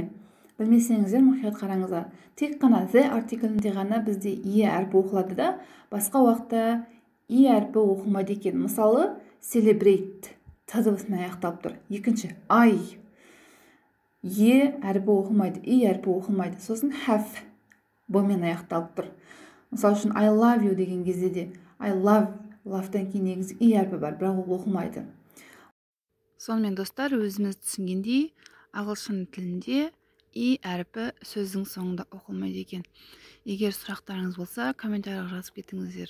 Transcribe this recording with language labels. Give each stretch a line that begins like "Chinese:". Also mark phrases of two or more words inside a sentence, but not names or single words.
Kazakh: Білмесеңіздер мұқият қараңыздар. Тек қана the артиклінде ғана бізде и әрпі оқылады да, басқа уақытта и әрпі оқылмайды екен. Мысалы, celebrate т дыбысымен аяқталып тұр. Екінші, е әрпі оқылмайды, и әрпі оқылмайды. Сосын have б-мен аяқталып тұр. Мысалы үшін
English: I love you
Kazakh: деген кезде де
English: I love-
Kazakh: тан кейін негізі и әрпі бар, бірақ ол оқылмайды. Сонымен достар, өзіміз түсінгендей, ағылшын тілінде и әрпі сөздің соңында оқылмайды екен. Егер сұрақтарыңыз болса, комментарийға жазып кетіңіздер.